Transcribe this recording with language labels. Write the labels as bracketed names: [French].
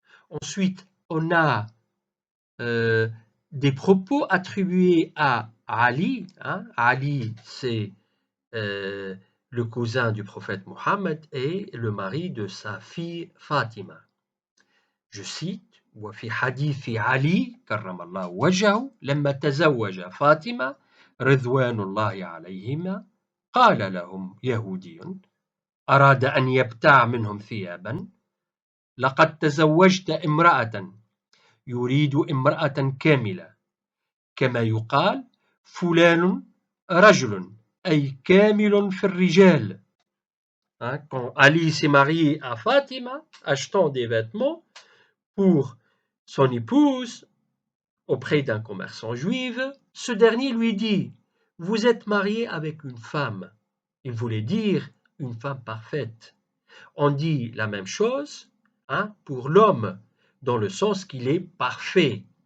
[French] Ensuite, on a des propos attribués à Ali. Ali, c'est le cousin du prophète Mohammed et le mari de sa fille Fatima. Je cite: [Arabic] وفي حديث علي كرم الله وجهه لما تزوج فاطمة رضوان الله عليهما قال لهم يهودي أراد أن يبتاع منهم ثيابا لقد تزوجت امرأة يريد امرأة كاملة كما يقال فلان رجل أي كامل في الرجال. [French] Quand Ali s'est marié à Fatima, achetant des vêtements pour son épouse auprès d'un commerçant juif, ce dernier lui dit: vous êtes marié avec une femme. Il voulait dire une femme parfaite. On dit la même chose pour l'homme, dans le sens qu'il est parfait.